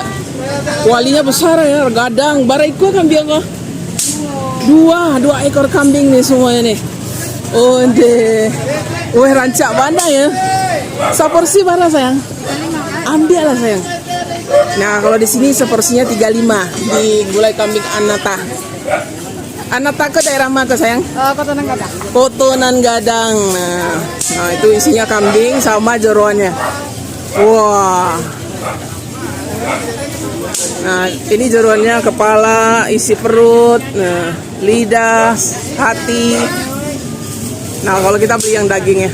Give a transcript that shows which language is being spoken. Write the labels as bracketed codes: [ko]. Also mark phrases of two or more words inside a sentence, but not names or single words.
[id] Kualinya besar ya, gadang. [min] Baraiko kambing kok. [id] Dua ekor kambing nih semuanya nih. Oh, deh. Woi, rancak mana ya? Seporsi mana sayang? Ambil lah sayang. Nah, kalau di sini seporsinya 35 di gulai kambing Anata. Anata ke daerah mana sayang? Kotonan Gadang. Kotonan Gadang. Nah, itu isinya kambing sama jeroannya. Wah. Nah, ini jeroannya kepala, isi perut, nah, lidah, hati. Nah, kalau kita beli yang dagingnya.